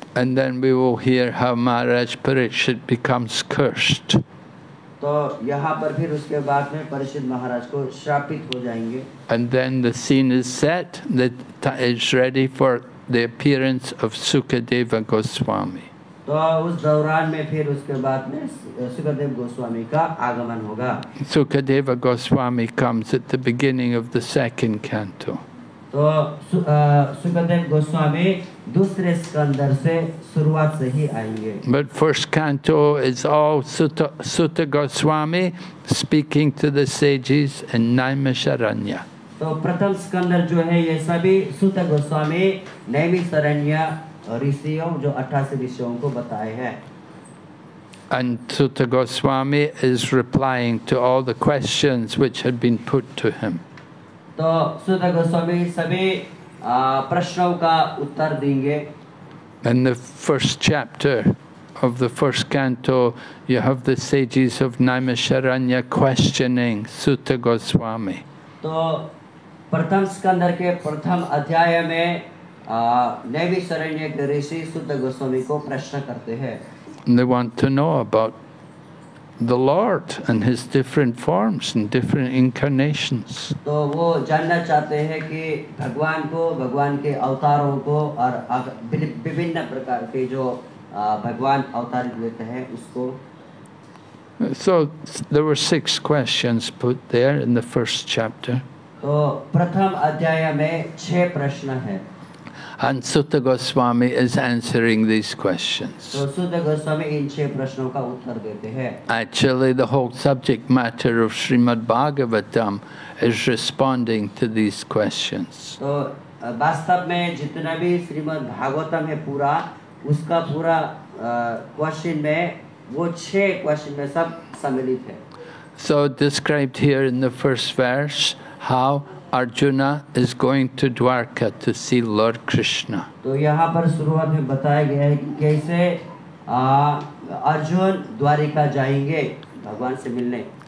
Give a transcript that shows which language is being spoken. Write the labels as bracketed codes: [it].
[en] And then we will hear how Maharaj Parikshit becomes cursed. [hi] तो यहाँ पर फिर उसके बाद में परीक्षित महाराज को श्रापित हो जाएंगे। [en] And then the scene is set that it's ready for the appearance of Sukadeva Goswami. [hi] तो उस दौरान में फिर उसके बाद में सुखदेव गोस्वामी का आगमन होगा। [en] Sukadeva Goswami comes at the beginning of the second canto. [hi] तो सुखदेव गोस्वामी दूसरे स्कंदर से शुरुआत से ही आएंगे। [en] But first canto is all Sutta Goswami speaking to the sages in Naimisharanya. [hi] तो प्रथम स्कंदर जो है ये सभी सुत गोस्वामी नैमिषारण्य ऋषियों, जो 88 ऋषियों को बताए हैं। [en] And Sutta Goswami is replying to all the questions which had been put to him. [hi] तो सुत गोस्वामी सभी प्रश्नों का उत्तर देंगे। [en] In the first chapter of the first canto, you have the sages of Naimisharanya questioning Sutta Goswami. [hi] तो प्रथम Iskander के प्रथम अध्याय में नैमिषारण्य के ऋषि सुत गोस्वामी को प्रश्न करते हैं। [en] And they want to know about the Lord and his different forms and different incarnations. [hi] तो वो जानना चाहते हैं कि भगवान को, भगवान के अवतारों को और विभिन्न प्रकार के जो भगवान अवतार लेते हैं उसको। [en] So there were 6 questions put there in the first chapter. [hi] तो प्रथम अध्याय में 6 प्रश्न हैं। [en] And Sutta Goswami is answering these questions. [hi] तो सुत गोस्वामी इन 6 प्रश्नों का उत्तर देते हैं। [en] Actually, the whole subject matter of Srimad Bhagavatam is responding to these questions. [hi] तो वास्तव में जितना भी श्रीमद् भागवतम है पूरा, उसका पूरा क्वेश्चन में वो 6 क्वेश्चन में सब सम्मिलित है। [en] So described here in the first verse how Arjuna is going to Dwarka to see Lord Krishna. [hi] तो यहाँ पर शुरुआत में बताया गया है कि कैसे अर्जुन द्वारिका जाएंगे भगवान से मिलने।